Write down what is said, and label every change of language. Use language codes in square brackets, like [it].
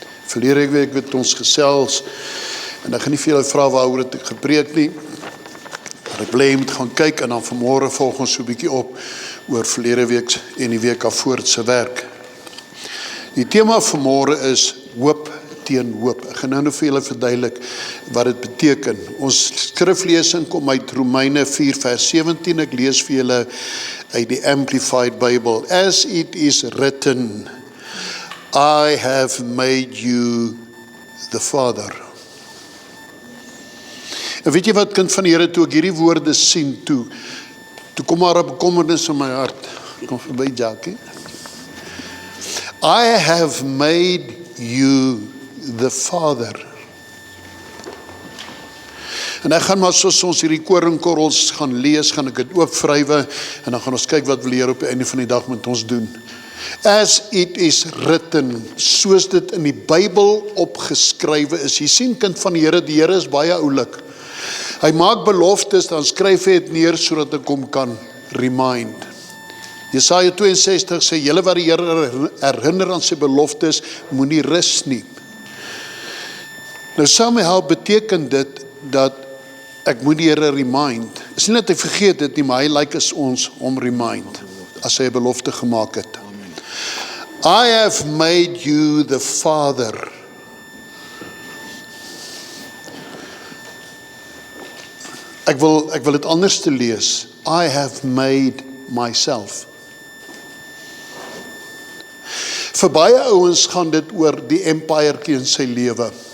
[af] Verlede week het ons gesels, en ek gaan nie vir julle vra waaroor het ek gepreek nie, maar ek wil hê jy moet gaan kyk, en dan vanmôre volg ons so 'n bietjie op, oor verlede week en die week daarvoor se werk. Die tema vanmôre is, hoop teen hoop. Ek gaan nou vir julle verduidelik wat dit beteken. Ons skriflesing kom uit Romeine 4 vers 17. Ek lees vir julle uit die Amplified Bible. [en] As it is written, I have made you the Father. [af] En weet jy wat, kind van die Here, toe ek hierdie woorde sien, toe kom maar 'n bekommernis in my hart. Kom verby, Jackie. [en] I have made you the Father. [af] En ek gaan maar soos ons hierdie koringkorrels gaan lees, gaan ek dit oopvrywe, en dan gaan ons kyk wat wil die Here op die einde van die dag met ons doen. [en] As it is written, [af] soos dit in die Bybel opgeskrywe is. Jy sien, kind van die Here is baie oulik. Hy maak beloftes, dan skryf hy dit neer, sodat ek hom kan remind. Jesaja 62 sê, julle wat die Here herinner aan sy beloftes, moenie rus nie. Nou somehow beteken dit, dat ek moet die Here remind. Is nie dat hy vergeet dit nie, maar hy lyk as ons om remind, as hy 'n belofte gemaak het. [en] I have made you the Father. [af] Ek wil dit anders te lees. [en] I have made myself. [af] Vir baie ouens gaan dit oor die empire in sy lewe.